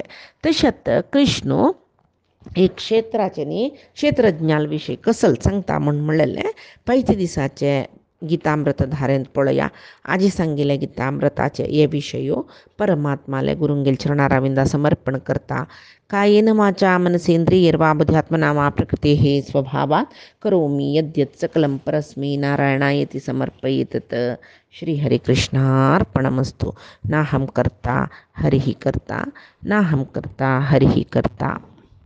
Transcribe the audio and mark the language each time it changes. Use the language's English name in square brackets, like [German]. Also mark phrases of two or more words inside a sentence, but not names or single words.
[Konkani] तशेंच कृष्ण एक क्षेत्राचे न्ही क्षेत्रज्ञान विशीं कसल सांगता म्हणलेलें पयच्या दिसाचे गितामृत धारेंत पळोवया. आजी सांगिल्ले गितामृताचे हे विशयो परमात्माले गुरुंगेल चरणारविंदा समर्पण करता. [Sanskrit] कायेन वाचा मनसेंद्रियैर्वा बुद्ध्यात्मना वा प्रकृतेः स्वभावात् करोमि यद्यत् सकलं परस्मै नारायणायेति समर्पयेत्. श्री हरे कृष्णार्पणमस्तु. नाहं कर्ता हरिः कर्ता, नाहं कर्ता हरिः कर्ता.